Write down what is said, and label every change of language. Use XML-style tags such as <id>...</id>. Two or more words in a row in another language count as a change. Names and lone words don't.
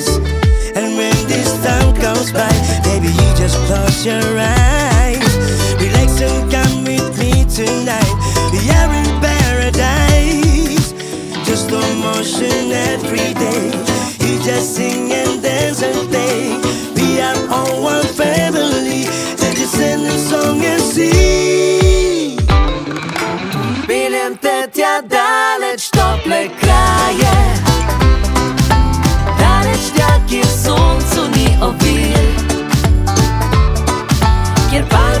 <en>And when this time goes by, baby, you just close your eyes, relax and come with me tonight. We are in paradise, just slow motion every day. You just sing and dance and play. We are all one family, sing a song and sing.</en> <sl>Peljem te tja daleč, tople kraje, daleč tja, kjer soncu ni ovir, kjer</sl>